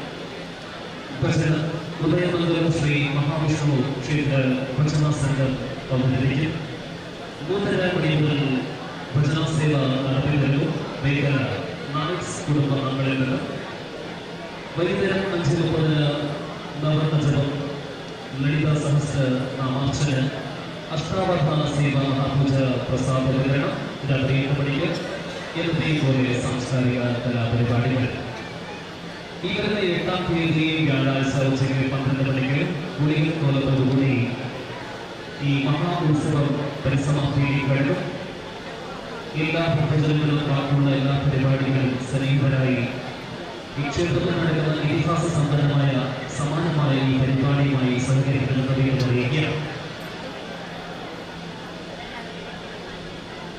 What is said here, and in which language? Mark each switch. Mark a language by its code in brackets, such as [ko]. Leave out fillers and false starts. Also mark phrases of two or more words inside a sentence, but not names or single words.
[kn] ಉದಯಮಂಗಲ ಶ್ರೀ ಮಹಾವಿಷ್ಣು ಕ್ಷೇತ್ರ ಭಜನಾ ಸಂಘ ಅವರಿಗೆ ನೂತನ ಮನೆಯಲ್ಲಿ ಭಜನಾ ಸೇವಾ ನಡೆದಿದ್ದರು. ಬೇಗರ ನಾಯಕ್ಸ್ ಕುಟುಂಬ ಅಂಗಳೆಲ್ಲರ ವೈದ್ಯರ ಪಂಚರೂಪದ ನವರತ್ನ ಲಲಿತಾ ಸಹಸ್ರ ನಾಮಾರ್ಚನೆ ಅಷ್ಟಾವಧಾನ ಸೇವಾ ಮಹಾಪೂಜಾ ಪ್ರಸಾದ ವಿತರಣ ಇದರ ಮನೆಗೆ [ml] എന്നതേപോലെ സാംസ്കാരിക കലാപരിപാടികൾ ഈ വരുന്ന 8-ാം തീയതി വ്യാഴാഴ്ച ഉച്ചയ്ക്ക് 12 മണിക്ക് ഗുളികൻ കോലത്തോടുകൂടി ഈ മഹാ ഉത്സവം പരിസമാപ്തിയിലേക്ക് കഴിഞ്ഞു. എല്ലാ ഭക്തജനങ്ങളും കാക്കുന്ന എല്ലാ പരിപാടികളും സജീവരായി ഈ ക്ഷേത്രത്തിൽ നടക്കുന്ന ഇതിഹാസ സമ്പന്നമായ സമാനമായ ഈ പരിപാടിയുമായി സഹകരിക്കുന്നതിനെ അറിയിക്കുകയാണ്.